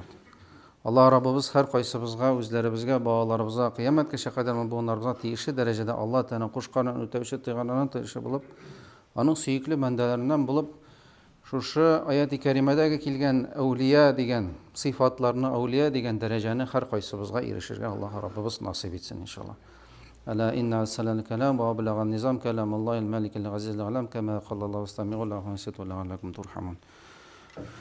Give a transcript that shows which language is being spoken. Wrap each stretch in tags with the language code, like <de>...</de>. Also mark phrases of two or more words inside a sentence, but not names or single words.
<tt>Аллаһ Раббыбыз һәр кайсыбызга, үзләребезгә, балаларыбызга, кыямәткәчә кадәр буыннарыбызга тиешле дәрәҗәдә Аллаһ Тәгаләнең кушканын үтәүче, тыйганын тыйышы булып, аның сөекле бәндәләреннән булып, шушы аяти кәримәдәге килгән әүлия дигән сыйфатларны, әүлия дигән дәрәҗәне һәр кайсыбызга ирешергә Аллаһ Раббыбыз насыйп итсен, иншаллах.</tt> <ar>ألا إن أرسل الكلام وأبلغ النظام كلام الله الملك العزيز العلام كما قال الله واستمعوا له وانصتوا لعلكم ترحمون.</ar>